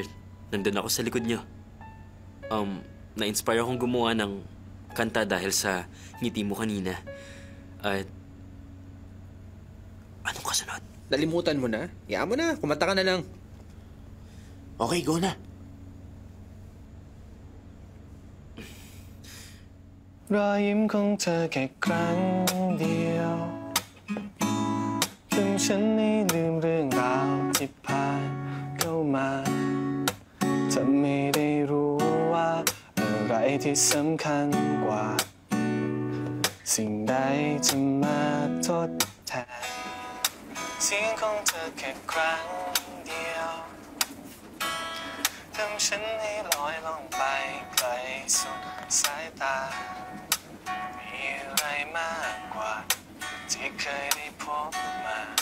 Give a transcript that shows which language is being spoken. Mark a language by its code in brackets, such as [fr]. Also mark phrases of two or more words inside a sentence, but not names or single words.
[tl] Nandun ako sa likod niyo. Na-inspire akong gumawa ng kanta dahil sa ngiti mo kanina. At anong kasunod? Nalimutan mo na? Hayaan mo na, kumanta ka na lang. Okay, go na. [th] รอยยิ้มของเธอแค่ครั้งเดียวจนฉันไม่ลืมเรื่องราว ที่ผ่านเข้ามาเธอไม่ได้รู้ว่าอะไรที่สำคัญกว่าสิ่งใดจะมาทดแทนเสียงของเธอแค่ครั้งเดียวทำฉันให้ลอยล่องไปไกลสุดสายตามีอะไรมากกว่าที่เคยได้พบมา